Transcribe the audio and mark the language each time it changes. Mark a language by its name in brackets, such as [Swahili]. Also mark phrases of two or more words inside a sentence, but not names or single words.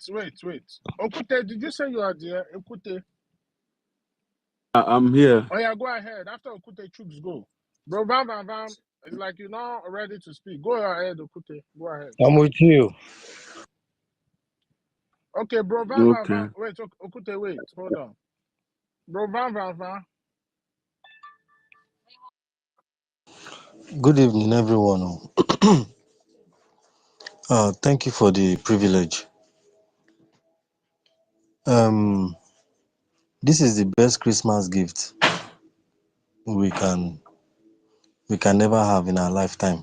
[English] Okute, did you say you are there? Okute. I'm here. Oh yeah, go ahead. After Okute, Trooks, go. Bro, Van Van Van, it's like you're not ready to speak. Go ahead, Okute. Go ahead. I'm with you. Okay, bro, Van Van Okay. Van. Wait, Okute, wait. Hold on. Bro, Van Van Van. Good evening, everyone. Thank you for the privilege. This is the best Christmas gift we can never have in our lifetime.